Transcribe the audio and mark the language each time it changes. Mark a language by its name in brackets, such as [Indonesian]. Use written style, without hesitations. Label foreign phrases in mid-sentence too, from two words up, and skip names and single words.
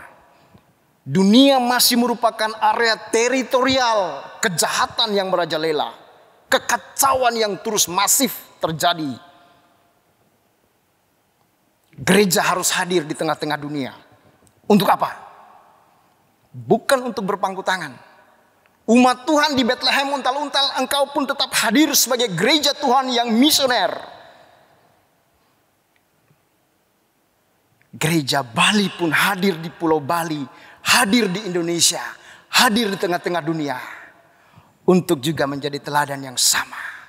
[Indonesian] Dunia masih merupakan area teritorial kejahatan yang merajalela. Kekacauan yang terus masif terjadi. Gereja harus hadir di tengah-tengah dunia. Untuk apa? Bukan untuk berpangku tangan. Umat Tuhan di Bethlehem untal-untal, engkau pun tetap hadir sebagai gereja Tuhan yang misioner. Gereja Bali pun hadir di Pulau Bali, hadir di Indonesia, hadir di tengah-tengah dunia untuk juga menjadi teladan yang sama.